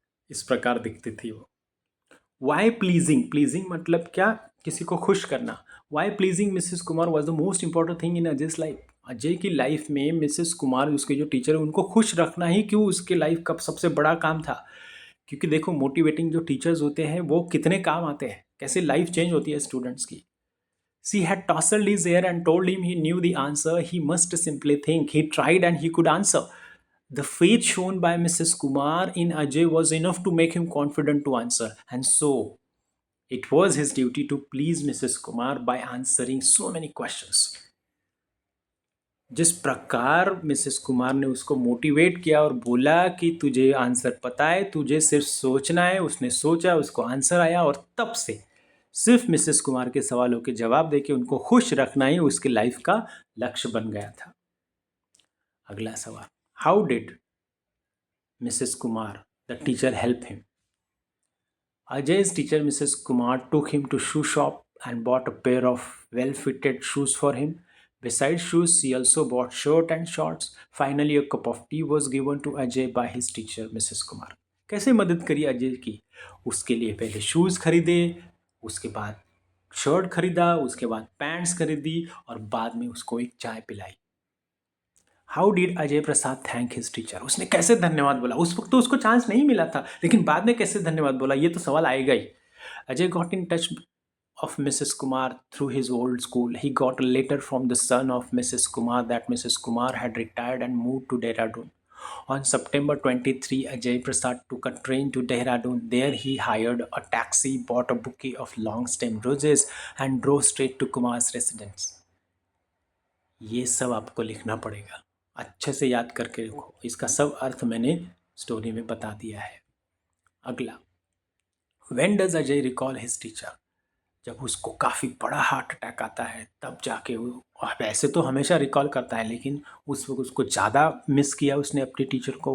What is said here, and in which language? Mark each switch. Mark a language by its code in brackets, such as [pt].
[hi] इस प्रकार दिखती थी वो। [en] Why pleasing? [hi] प्लीजिंग मतलब क्या? किसी को खुश करना। [en] Why pleasing Mrs Kumar was the most important thing in Ajay's life? [hi] Ajay की लाइफ में मिसेस कुमार, उसके जो टीचर है, उनको खुश रखना ही क्यों उसके लाइफ का सबसे बड़ा काम था? क्योंकि देखो, मोटिवेटिंग जो टीचर्स होते हैं वो कितने काम आते हैं, कैसे लाइफ चेंज होती है स्टूडेंट्स की। [en] She had tousled his hair and told him he knew the answer. He must simply think. He tried and he could answer. The faith shown by Mrs. Kumar in Ajay was enough to make him confident to answer. And so, it was his duty to please Mrs. Kumar by answering so many questions. [hi] जिस प्रकार Mrs Kumar ने उसको motivate किया और बोला कि तुझे answer पता है, तुझे सिर्फ सोचना है, उसने सोचा, उसको आंसर आया, और तब से सिर्फ मिसेस कुमार के सवालों के जवाब देके उनको खुश रखना ही उसकी लाइफ का लक्ष्य बन गया था। अगला सवाल, [en] How did Mrs Kumar the teacher help him? Ajay's teacher, Mrs. Kumar, took him to shoe shop and bought a pair of well-fitted shoes for him. Besides shoes, she also bought shirt and shorts. Finally, a cup of tea was given to Ajay by his teacher, Mrs. [hi] Kumar. कैसे मदद करी अजय की? उसके लिए पहले shoes खरीदे, उसके बाद शर्ट खरीदा, उसके बाद पैंट्स खरीदी, और बाद में उसको एक चाय पिलाई। [en] How did Ajay Prasad thank his teacher? [hi] उसने कैसे धन्यवाद बोला? उस वक्त तो उसको चांस नहीं मिला था, लेकिन बाद में कैसे धन्यवाद बोला, ये तो सवाल आएगा ही। [en] Ajay got in touch of Mrs. Kumar through his old school. He got a letter from the son of Mrs. Kumar that Mrs. Kumar had retired and moved to Dehradun. On September 23, Ajay Prasad took a train to Dehradun. There he hired a taxi, bought a bouquet of long stem roses, and drove straight to Kumar's residence. [hi] ये सब आपको लिखना पड़ेगा, अच्छे से याद करके रखो। इसका सब अर्थ मैंने स्टोरी में बता दिया है। अगला, [en] When does Ajay recall his teacher? [hi] जब उसको काफ़ी बड़ा हार्ट अटैक आता है तब जाके वो, वैसे तो हमेशा रिकॉल करता है, लेकिन उस वक्त उसको ज़्यादा मिस किया उसने अपने टीचर को।